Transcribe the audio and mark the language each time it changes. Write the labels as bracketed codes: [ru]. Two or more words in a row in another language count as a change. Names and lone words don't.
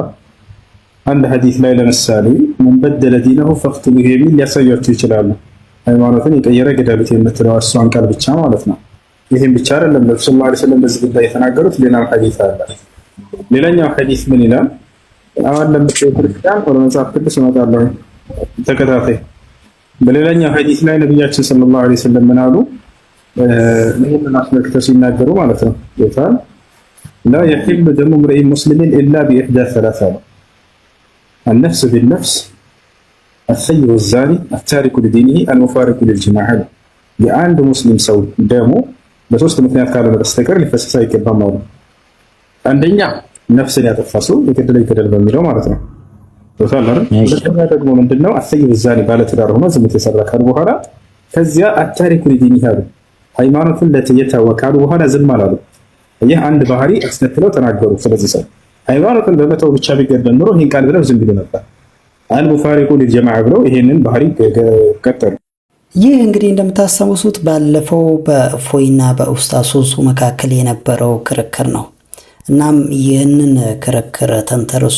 [am] አንድ ሐዲስ ላይ ለምሳሌ [ar] من بدل دينه فاقتلوه [am] የሚል ሊያሳያቸው ይችላሉ። ሃይማኖትን የቀየረ ገደሉት የምትለው እሷን ቃል ብቻ ማለት ነው። ይሄን ብቻ አይደለም ነብዩ [ar] صلى الله عليه وسلم [am] በዚህ ጉዳይ የተናገሩት ሌላም ሐዲስ አለ። ሌላኛው ሐዲስ ምን ይላል? አሁን ለምሳሌ ክርስቲያን ወደ መጽሐፍ ቅዱስ እመጣለሁ ተከታታይ። በሌላኛው ሐዲስ ላይ ነብያችን [ar] صلى الله عليه وسلم [am] ምን አሉ? ይሄንን አስመልክተው ሲናገሩ ማለት ነው ይታል [ar] لا يحل دم امرئ مسلم الا باحدى ثلاثه النفس بالنفس الثيب الزاني التارك لدينه المفارق للجماعه [am] የአንድ ሙስሊም ሰው ደሙ በሶስት ምክንያት ካልሆነ በስተቀር ሊፈሰስ አይገባም ማለት ነው። አንደኛ ነፍስን ያጠፋ ሰው ይገደል በሚለው ማለት ነው። ሁለተኛ ደግሞ ምንድነው? [ar] الثيب الزاني [am] ባለትዳር ሆኖ ዝሙት የሰራ ካሉ በኋላ ከዚያ [ar] التارك لدينه [am] ሃይማኖቱን ለተየተወ ካሉ በኋላ ዝም አላሉ። ይህ አንድ ባህሪ አስከትለው ተናገሩ። ስለዚህ ሰው ሃይማኖቱን በመተው ብቻ ቢገደል ኖሮ ይሄን ቃል ብለው ዝም ብሎ ነበር። [ar] المفارق للجماعة [am] ብለው ይሄንን ባህሪ ቀጠሉ። ይህ እንግዲህ እንደምታስታውሱት ባለፈው በእፎይና በኡስታዝ ሶሱ መካከል የነበረው ክርክር ነው። እናም ይህንን ክርክር ተንተርሶ